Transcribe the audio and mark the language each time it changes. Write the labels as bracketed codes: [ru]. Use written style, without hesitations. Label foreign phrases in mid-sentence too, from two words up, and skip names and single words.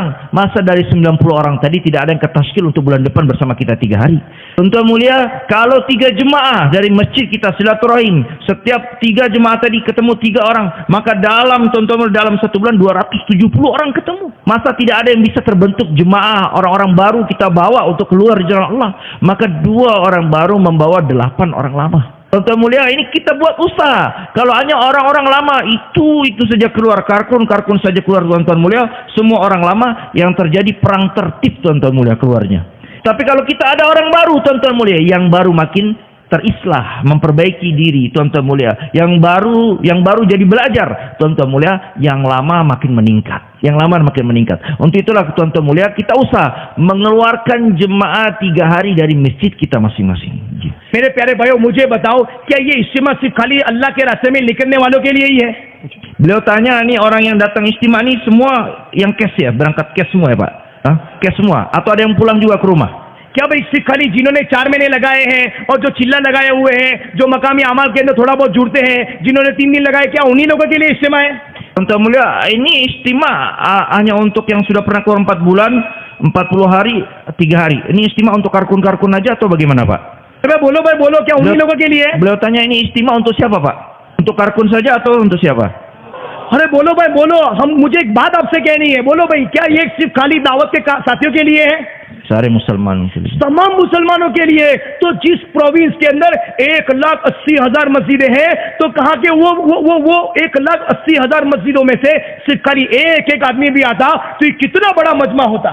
[id] Masa dari 90 orang tadi tidak ada yang ketashkil untuk bulan depan bersama kita 3 hari. Tuan-tuan mulia, kalau 3 jemaah dari masjid kita silaturahim, setiap 3 jemaah tadi ketemu 3 orang, maka dalam tuan-tuan mulia, dalam 1 bulan 270 orang ketemu. Masa tidak ada yang bisa terbentuk jemaah, orang-orang baru kita bawa untuk keluar di jalan Allah, maka 2 orang baru membawa 8 orang lama. Tuan-tuan mulia, ini kita buat usaha. Kalau hanya orang-orang lama itu saja keluar, karkun saja keluar, tuan-tuan mulia, semua orang lama, yang terjadi perang tertib tuan-tuan mulia keluarnya. Tapi kalau kita ada orang baru tuan-tuan mulia, yang baru makin terislah, memperbaiki diri, tuan-tuan mulia. Yang baru jadi belajar, tuan-tuan mulia, yang lama makin meningkat. Yang lama makin meningkat. Untuk itulah tuan-tuan mulia, kita usah mengeluarkan jemaah 3 hari dari masjid kita masing-masing. [hi] मेरे प्यारे भाइयों, मुझे बताओ, क्या ये इज्तिमा सिर्फ खाली अल्लाह के रास्ते में निकलने वालों के लिए ही है? [id] Beliau tanya, nih orang yang datang istimewa ini semua yang cash ya, berangkat cash semua ya Pak? Cash semua? Atau ada yang pulang juga ke rumah? [hi] क्या भाई सिर्फ खाली जिन्होंने 4 महीने लगाए हैं और जो चिल्ला लगाए हुए हैं, जो मकामी अमाल के अंदर थोड़ा बहुत जुड़ते हैं, जिन्होंने 3 दिन लगाए, क्या उन्हीं लोगों के लिए इज्तिमा है? [id] Tuan-tuan mulia, ini istimewa hanya untuk yang sudah pernah keluar 4 bulan, 40 hari, 3 hari. Ini istimewa untuk karkun-karkun aja atau bagaimana Pak? [hi] बोलो भाई बोलो, क्या उन्हीं लोगों के लिए है? [id] Beliau tanya, ini istimewa untuk siapa Pak? Untuk karkun saja atau untuk siapa? [hi] अरे बोलो भाई बोलो, मुझे एक बात आपसे कहनी है, बोलो भाई, क्या ये सिर्फ खाली दावत के साथियों के लिए है? सारे मुसलमानों के लिए, तमाम मुसलमानों के लिए। तो जिस प्रोविंस के अंदर 1,80,000 मस्जिदें हैं, तो कहा कि वो 1,80,000 मस्जिदों में से सिर्फ खाली एक आदमी भी आता तो ये कितना बड़ा मजमा होता।